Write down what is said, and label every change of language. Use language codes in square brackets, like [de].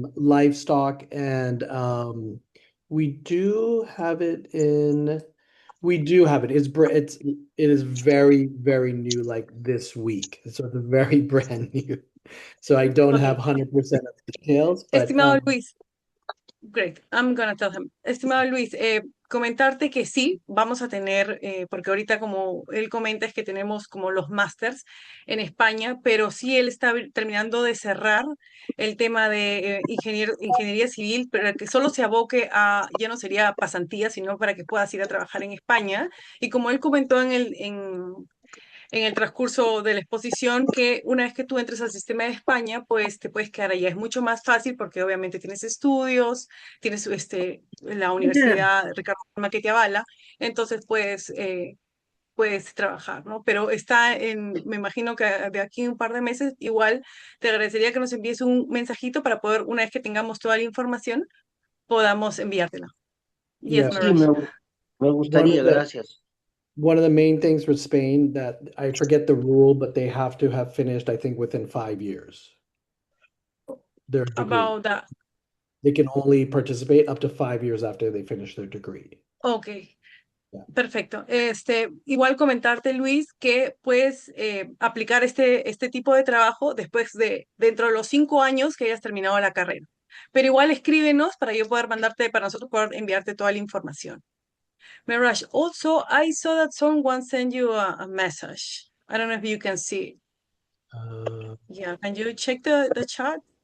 [en] livestock and we do have it in we do have it. It is very, very new, like this week. So it's very brand new. So I don't have Okay. 100% of the details, but [es] Estimado Luis, [en] great, I'm gonna tell him. [es] Estimado Luis, comentarte que sí, vamos a tener, porque ahorita como él comenta es que tenemos como los másters en España, pero sí él está terminando de cerrar el tema de ingeniería civil, pero que solo se aboque a, ya no sería pasantía, sino para que puedas ir a trabajar en España. Y como él comentó en el transcurso de la exposición que una vez que tú entres al sistema de España, pues te puedes quedar allá. Es mucho más fácil porque obviamente tienes estudios, tienes la Mira, Universidad Ricardo Palma que te avala, entonces puedes trabajar, ¿no? Pero está me imagino que de aquí a un par de meses, igual te agradecería que nos envíes un mensajito para poder, una vez que tengamos toda la información, podamos enviártela. [en] Yes, yeah, [es] Sí, [en] Mirage. [es] me [en] one of [es] gustaría, [en] the [es] gracias. [en] one of the main things with Spain that I forget the rule, but they have to have finished, I think, within 5 years, their degree. About that. They can only participate up to 5 years after they finish their degree. Okay. Yeah. [es] Perfecto. Igual comentarte, Luis, que puedes aplicar este tipo de trabajo después dentro de los 5 años que hayas terminado la carrera. Pero igual escríbenos para yo poder mandarte, para nosotros poder enviarte toda la información. [en] Mirage, also, I saw that someone sent you a message. I don't know if you can see it. Yeah, can you check the chat?